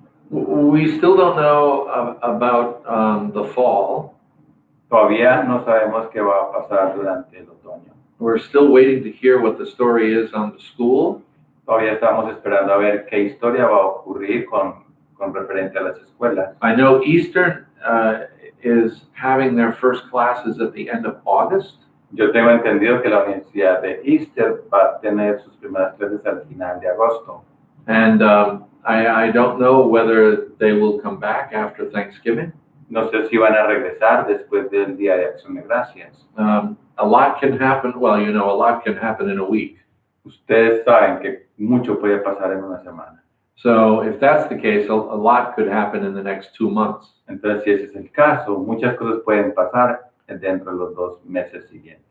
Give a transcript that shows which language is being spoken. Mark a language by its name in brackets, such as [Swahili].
[English] We still don't know about the fall. [Spanish] Todavía no sabemos qué va a pasar durante el otoño. [English] We're still waiting to hear what the story is on the school. [Spanish] Todavía estamos esperando a ver qué historia va a ocurrir con referente a las escuelas. [English] I know Eastern is having their first classes at the end of August. [Spanish] Yo tengo entendido que la Universidad de Easter va a tener sus primeras clases al final de agosto. [English] And I don't know whether they will come back after Thanksgiving. [Spanish] No sé si van a regresar después del Día de Acción de Gracias. [English] A lot can happen. Well, you know, a lot can happen in a week. [Spanish] Ustedes saben que mucho puede pasar en una semana. [English] So if that's the case, a lot could happen in the next 2 months. [Spanish] Entonces, si ese es el caso, muchas cosas pueden pasar dentro de los 2 meses siguientes.